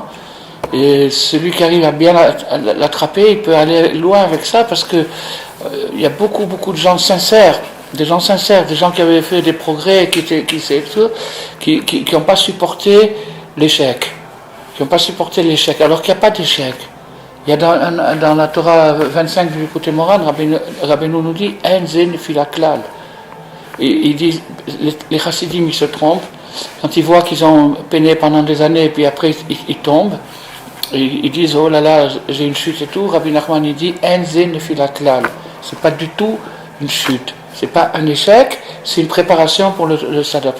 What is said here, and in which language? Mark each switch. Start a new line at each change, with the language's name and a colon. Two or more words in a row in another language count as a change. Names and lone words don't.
French: Et celui qui arrive à bien l'attraper, il peut aller loin avec ça parce que il y a beaucoup de gens sincères, des gens qui avaient fait des progrès, qui n'ont pas supporté l'échec, alors qu'il n'y a pas d'échec. Il y a dans la Torah 25 du côté moral, Rabbeinu nous dit
Hebrew: אין זה נפילה כלל.
French: ils disent, les chassidim ils se trompent, quand ils voient qu'ils ont peiné pendant des années et puis après ils tombent, ils disent oh là là j'ai une chute et tout. Rabbi Nachman il dit
Hebrew: אין זה נפילת כלל,
French: c'est pas du tout une chute, c'est pas un échec, c'est une préparation pour le stade d'après.